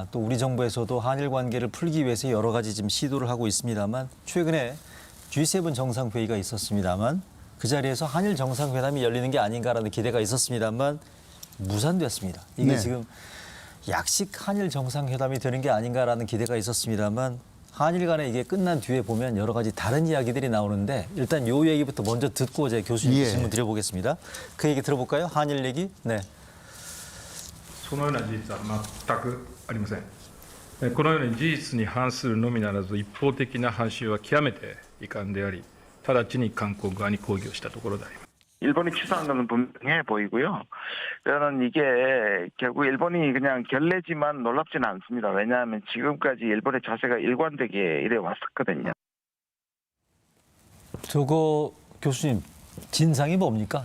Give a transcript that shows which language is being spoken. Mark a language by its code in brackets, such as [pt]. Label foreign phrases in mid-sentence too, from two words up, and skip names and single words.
[ko] 또 우리 정부에서도 한일 관계를 풀기 위해서 여러 가지 지금 시도를 하고 있습니다만 최근에 G7 정상회의가 있었습니다만 그 자리에서 한일 정상회담이 열리는 게 아닌가라는 기대가 있었습니다만 무산됐습니다. 이게 네. 지금 약식 한일 정상회담이 되는 게 아닌가라는 기대가 있었습니다만 한일 간에 이게 끝난 뒤에 보면 여러 가지 다른 이야기들이 나오는데 일단 요 얘기부터 먼저 듣고 제 교수님께 예. 질문 드려보겠습니다. 그 얘기 들어볼까요? 한일 얘기? 네. [ja] そのような事実は全くありません。このように事実に反するのみならず一方的な反襲は極めて遺憾であり、直ちに韓国側に抗議をしたところであります。 [ko] 일본이 취소한 것은 분명해 보이고요. 저는 이게 결국 일본이 그냥 결례지만 놀랍지는 않습니다. 왜냐하면 지금까지 일본의 자세가 일관되게 이래 왔었거든요. 저거 교수님 진상이 뭡니까?